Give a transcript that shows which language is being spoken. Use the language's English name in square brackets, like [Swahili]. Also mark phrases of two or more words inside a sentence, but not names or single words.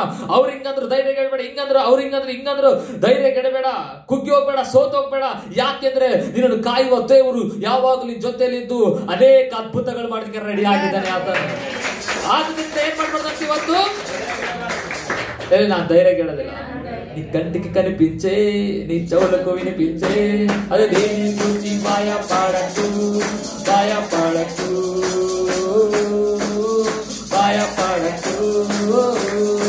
[Kannada] ಅವ್ರು ಹಿಂಗಂದ್ರು ಧೈರ್ಯ ಗೆಡಬೇಡ, ಹಿಂಗಂದ್ರು ಅವ್ರು ಹಿಂಗಂದ್ರು ಧೈರ್ಯ ಗೆಡಬೇಡ. ಕುಗ್ಗಿ ಹೋಗ್ಬೇಡ, ಸೋತ್ ಹೋಗ್ಬೇಡ. ಯಾಕೆಂದ್ರೆ ನಿನ್ನನ್ನು ಕಾಯುವ ದೇವರು ಯಾವಾಗಲೂ ಜೊತೆಯಲ್ಲಿದ್ದು ಅನೇಕ ಅದ್ಭುತಗಳು ಮಾಡೋದಕ್ಕೆ ರೆಡಿ ಆಗಿದ್ದಾನೆ ಆತ. ಆದ್ರಿಂದ ಏನ್ ಮಾಡ್ಬಾರ್ದಂತ ಇವತ್ತು? ನಾನು ಧೈರ್ಯ ಗೆಡೋದಿಲ್ಲ. [Telugu] నీ కంటికి కనిపించే నీ చెవులకు వినిపించే అదే దేని గురించి భయపడకు, భయపడకు, భయపడకు.